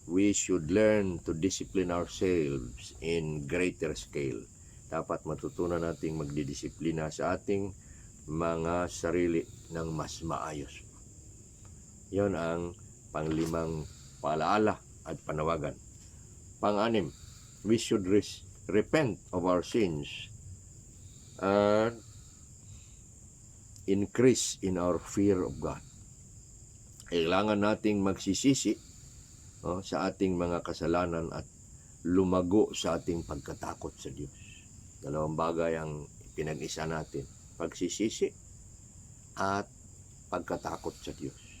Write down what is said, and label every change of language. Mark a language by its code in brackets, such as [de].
[en] We should learn to discipline ourselves in greater scale. [tl] Dapat matutunan nating magdidisiplina sa ating mga sarili ng mas maayos. Yon ang panglimang paalaala at panawagan. [en] Pang-anim, we should repent of our sins and increase in our fear of God. [tl] Kailangan nating magsisisi sa ating mga kasalanan at lumago sa ating pagkatakot sa Diyos. Dalawang bagay ang pinag-isa natin, pagsisisi at pagkatakot sa Diyos.